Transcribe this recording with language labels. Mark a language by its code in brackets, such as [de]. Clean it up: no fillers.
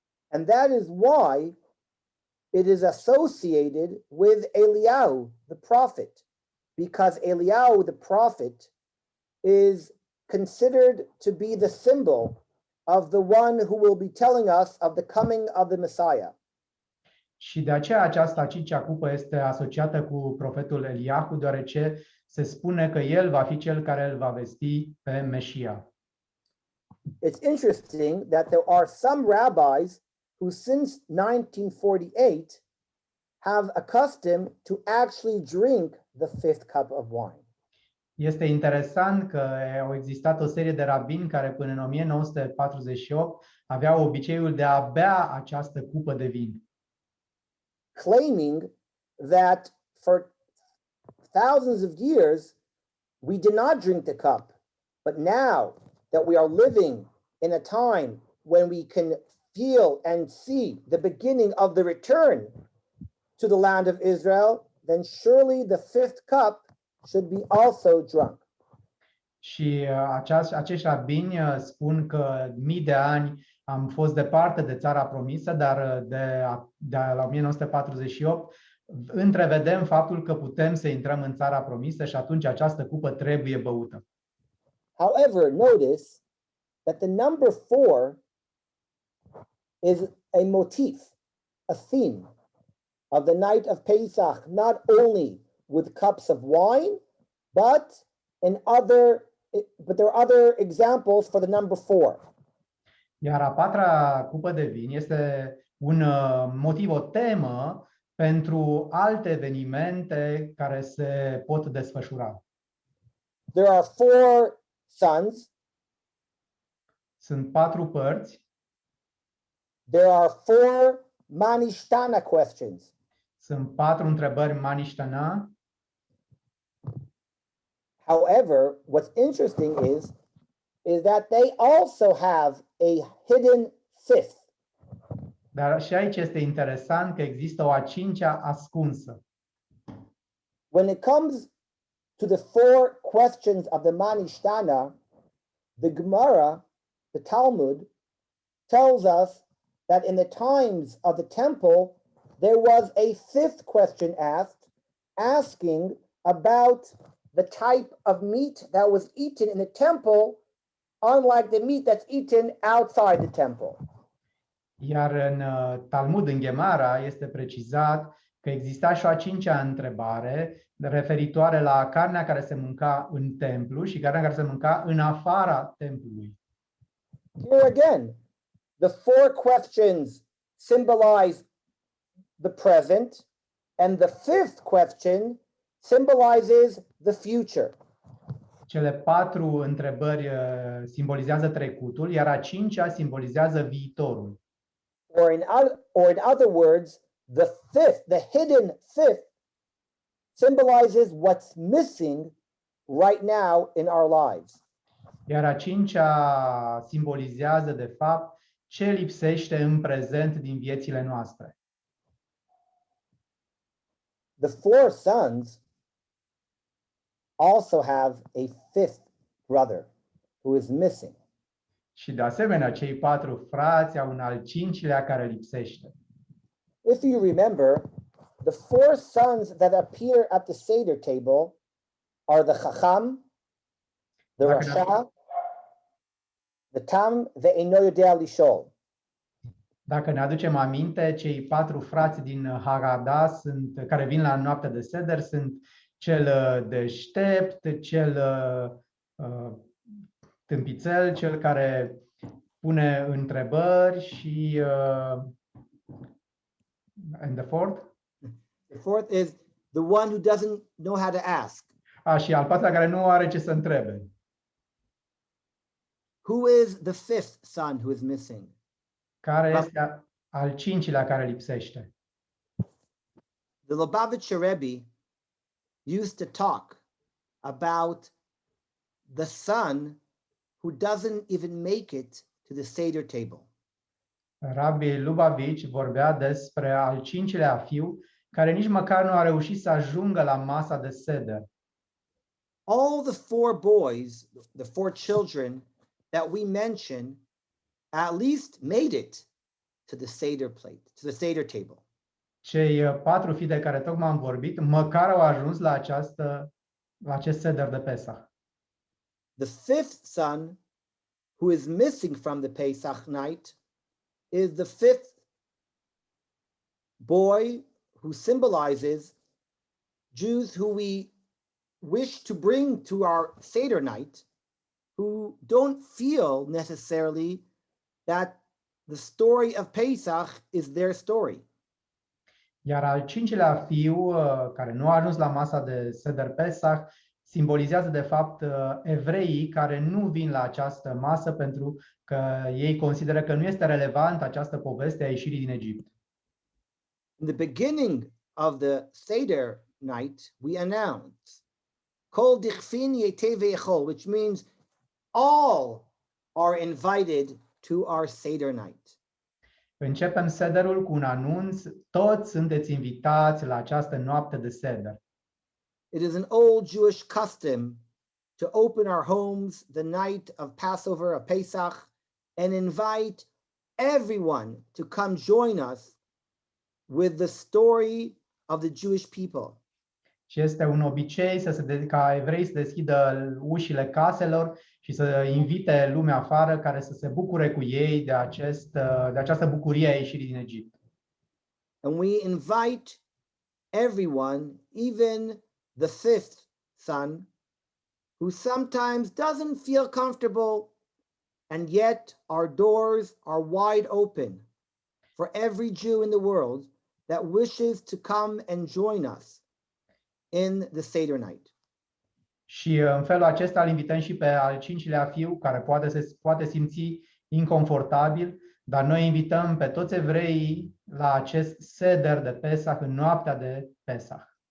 [en] And that is why it is associated with Eliyahu, the prophet, because Eliyahu, the prophet, is considered to be the symbol of the one who will be telling us of the coming of the Messiah. [ro] Și de aceea această a 5-a cupă este asociată cu profetul Eliahu, deoarece se spune că el va fi cel care îl va vesti pe Mesia. [en] It's interesting that there are some rabbis who since 1948 have accustomed to actually drink the 5th cup of wine. [ro] Este interesant că au existat o serie de rabini care până în 1948 aveau obiceiul de a bea această cupă de vin, [en] claiming that for thousands of years we did not drink the cup, but now that we are living in a time when we can feel and see the beginning of the return to the land of Israel, then surely the 5th cup should be also drunk. [ro] Și acești rabini spun că mii de ani am fost departe de țara promisă, dar de la 1948 întrevedem faptul că putem să intrăm în țara promisă și atunci această cupă trebuie băută. [en] However, notice that the number 4 is a motif, a theme of the night of Pesach, not only with cups of wine, but in other But there are other examples for the number 4. [ro] Iar a patra cupă de vin este un motiv, o temă pentru alte evenimente care se pot desfășura. [en] There are 4 sons. [ro] Sunt 4 părți, [en] There are 4 manishtana questions. [ro] sunt 4 întrebări manishtana. [en] However, what's interesting is that they also have a hidden 5th. [ro] Dar și aici este interesant că există o a cincea ascunsă. [en] When it comes to the 4 questions of the manishtana, the Gemara, the Talmud, tells us that in the times of the temple, there was a 5th question asked, asking about the type of meat that was eaten in the temple, unlike the meat that's eaten outside the temple. [ro] Iar în Talmud, în Gemara, este precizat că exista și o a cincea întrebare referitoare la carnea care se mânca în templu și carnea care se mânca în afara templului. [en] Here again, the 4 questions symbolize the present, and the 5th question symbolizes the future. [ro] Cele 4 întrebări simbolizează trecutul, iar a cincea simbolizează viitorul. [en] Or in other words, the hidden 5th symbolizes what's missing right now in our lives. [ro] Iar a cincea simbolizează, de fapt, ce lipsește în prezent din viețile noastre. [en] The 4 sons also have a 5th brother who is missing. [ro] Și de asemenea, cei 4 frați au un al cincilea care lipsește. [en] If you remember, the 4 sons that appear at the Seder table are the Chacham, the Rasha, the Tam, the Eino Yodea Lishol. [ro] Dacă ne aducem aminte, cei 4 frați din Haggadah care vin la noaptea de Seder sunt cel deștept, cel tâmpițel, cel care pune întrebări și [en] and the fourth? The 4th is the one who doesn't know how to ask. [ro] Și al 4-lea care nu are ce să întrebe. [en] Who is the 5th son who is missing? [ro] Care este al 5-lea care lipsește? [en] The Lubavitcher Rebbe used to talk about the son who doesn't even make it to the Seder table. [ro] Rabbi Lubavitch vorbea despre al 5-lea fiu care nici măcar nu a reușit să ajungă la masa de Seder. [en] All the 4 boys, the 4 children that we mention, at least made it to the Seder plate, to the Seder table. [ro] Cei 4 fii de care tocmai am vorbit, măcar au ajuns la acest Seder de Pesach. [en] The 5th son who is missing from the Pesach night is the 5th boy who symbolizes Jews who we wish to bring to our Seder night, who don't feel necessarily that the story of Pesach is their story. [ro] Iar al 5-lea fiu, care nu a ajuns la masa de Seder Pesach, simbolizează de fapt evreii care nu vin la această masă pentru că ei consideră că nu este relevant această poveste a ieșirii din Egipt. [en] In the beginning of the Seder night, we announce [arc] Kol dichfin yetei ve'echol, [en] which means all are invited to our Seder night. [ro] Începem Sederul cu un anunț, toți sunteți invitați la această noapte de Seder. [en] It is an old Jewish custom to open our homes the night of Passover, of Pesach, and invite everyone to come join us with the story of the Jewish people. [ro] Și este un obicei ca evrei să deschidă ușile caselor și să invite lumea afară care să se bucure cu ei de această bucurie a ieșirii din Egipt. [en] And we invite everyone, even the 5th son, who sometimes doesn't feel comfortable, and yet our doors are wide open for every Jew in the world that wishes to come and join us in the Seder night. [ro] Și în felul acesta îl invităm și pe al cincilea fiu, care poate simți inconfortabil, dar noi invităm pe toți evreii la acest seder de Pesach, în noaptea de Pesach.